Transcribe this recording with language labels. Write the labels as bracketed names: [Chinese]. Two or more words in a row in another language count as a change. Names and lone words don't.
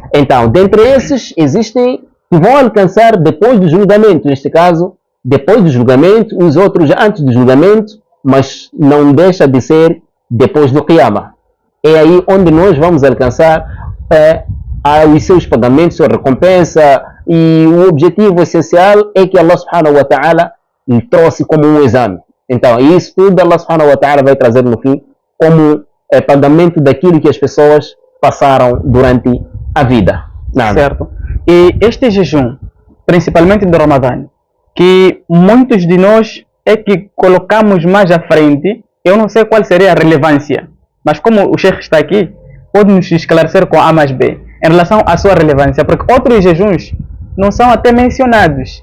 [Portuguese] Então, dentre esses, existem que vão alcançar depois do julgamento, neste caso, depois do julgamento, os outros antes do julgamento, mas não deixa de ser depois do Qiyamah. É aí onde nós vamos alcançar os seus pagamentos, sua recompensa, e o objetivo essencial é que [Arabic] الله سبحانه وتعالى [Portuguese] lhe trouxe como um exame. Então, isso tudo [Arabic] الله سبحانه وتعالى [Portuguese] vai trazer no fim como pagamento daquilo que as pessoas passaram durante a vida. Certo. E este jejum, principalmente do Ramadã, que muitos de nós é que colocamos mais à frente, eu não sei qual seria a relevância, mas como o Sheikh está aqui, pode nos esclarecer com A mais B em relação à sua relevância, porque outros jejuns não são até mencionados.